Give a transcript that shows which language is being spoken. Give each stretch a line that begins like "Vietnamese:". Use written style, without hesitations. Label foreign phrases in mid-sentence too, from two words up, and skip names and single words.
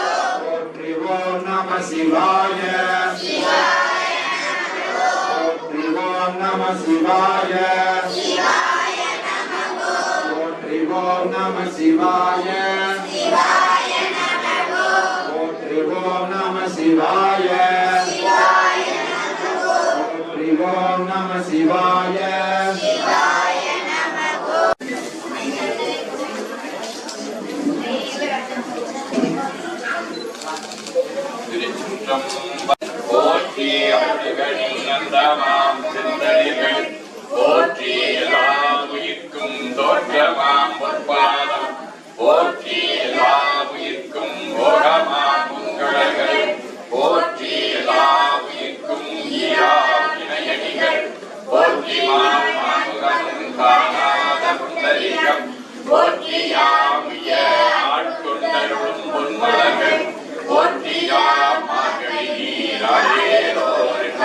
Sanskrit: श्री ओम् नमः शिवाय, शिवाय नमो, श्री ओम् नमः शिवाय, शिवाय नमो, श्री ओम् नमः शिवाय, शिवाय नमो, श्री ओम् नमः शिवाय, शिवाय नमो, श्री ओम् नमः शिवाय, शिवाय नमो.
Tamil: போற்றி அடிகளின் நந்தமாம் சிந்தனைகள் போற்றி எல்லா உயிர்க்கும் தோற்றமாம் பொற்பாதம் போற்றி எல்லா உயிர்க்கும் போகமாம் உங்களர்கள் போற்றி எல்லா உயிர்க்கும் ஈரா இணையடிகள் போற்றி மாமுகமும் காணாத புண்டரீகம் போற்றி யாமுய ஆட்கொண்டருளும் பொன்மலர்கள் போற்றி மார்கழி நீராடேரோர்